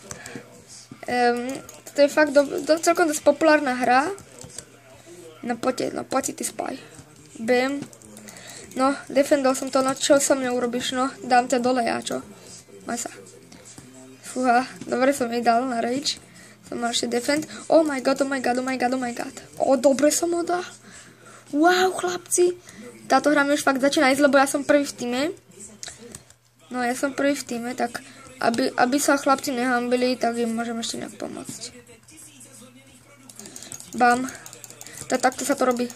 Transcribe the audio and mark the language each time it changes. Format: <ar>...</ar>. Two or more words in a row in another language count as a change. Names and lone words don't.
<sk>To je fakt celkom dosť populárna hra. No poďte ty spaj. Bam. No, defendol som to, no čo so mňa urobíš, no, dám ťa dole, ja čo? Maj sa. Fúha, dobre som jej dal na rage. Som mal ešte defend.</sk> <en>Oh my god, oh my god, oh my god, oh my god.</en> <sk>Dobre som ho dal. Wow, chlapci. Táto hra mi už fakt začína ísť, lebo ja som prvý v týme. No, ja som prvý v týme, tak aby sa chlapci nehambili, tak im môžem ešte nejak pomôcť. Bam. Takto sa to robí.</sk>